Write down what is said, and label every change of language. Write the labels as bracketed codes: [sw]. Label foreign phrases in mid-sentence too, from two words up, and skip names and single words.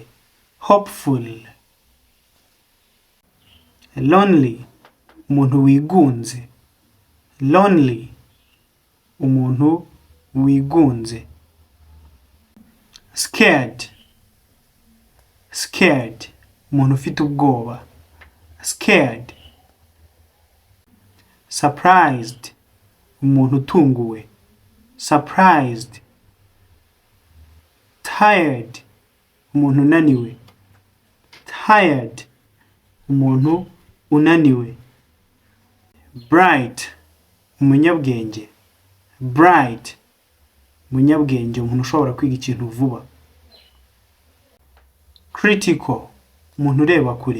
[en] Hopeful. Lonely, [rw] umuntu wigunze. Lonely, umuntu wigunze. [en] Scared, scared, [rw] umuntu ufite ubwoba. [en] Scared. Surprised, [rw] umuntu utunguwe. [en] Surprised. Tired, [rw] umuntu unaniwe. Tired, umuntu unaniwe. Bright, umunyabwenge. Bright, umunyabwenge, umuntu ushobora kwiga ikintu vuba. Critical, umuntu ureba kure.